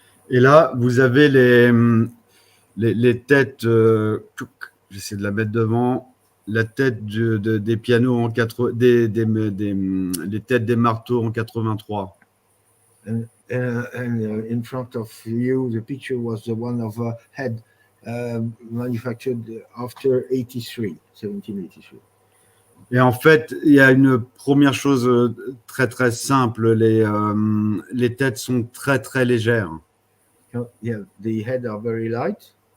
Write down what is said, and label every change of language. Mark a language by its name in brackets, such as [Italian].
[French] Et là, vous avez les têtes. J'essaie de la mettre devant. La tête des pianos en les têtes des marteaux en 83. [English] And in front of you, the picture was the one of a head manufactured after 1783. [French] Et en fait, il y a une première chose très très simple. Les têtes sont très très légères. [English] Yeah, the head are very light.